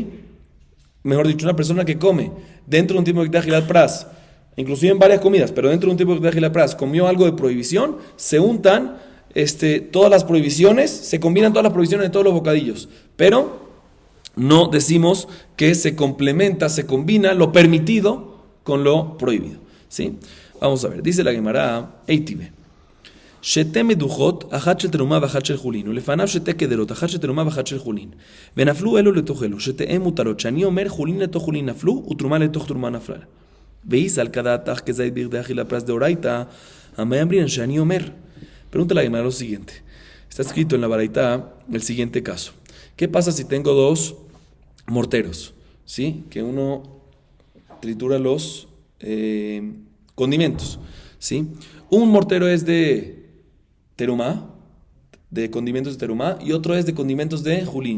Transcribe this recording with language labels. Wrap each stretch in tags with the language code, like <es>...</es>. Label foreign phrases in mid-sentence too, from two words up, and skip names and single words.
<es>Mejor dicho, una persona que come dentro de un tiempo de</es> <he>אכילת פרס,</he> <es>inclusive en varias comidas, pero dentro de un tiempo de</es> <he>אכילת פרס,</he> <es>comió algo de prohibición, se untan todas las prohibiciones, se combinan todas las prohibiciones de todos los bocadillos, pero no decimos que se complementa, se combina lo permitido con lo prohibido, ¿sí? Vamos a ver, dice la Gemara,</es> <he>Eitibe, שתי מדוחות, אחת של תרומה ואחת של חולין, ולפניו שתי כדרות, אחת של תרומה ואחת של חולין. ונפלו אלו לתוך אלו, שתיהן מותרות, שאני אומר חולין לתוך חולין נפלו, ותרומה לתוך תרומה נפלה.</he> <tmr>ואיסל כדעתך כזית בידי אכילה פרס דאורייתא, המאמרין שאני אומר.</tmr> <es>Pregunta la Gemara lo siguiente. Está escrito en la Baraitá el siguiente caso. ¿Qué pasa si tengo dos morteros? ¿Sí? Que uno tritura los condimentos. ¿Sí? Un mortero es de terumá, de condimentos de terumá, y otro es de condimentos de julín.</es>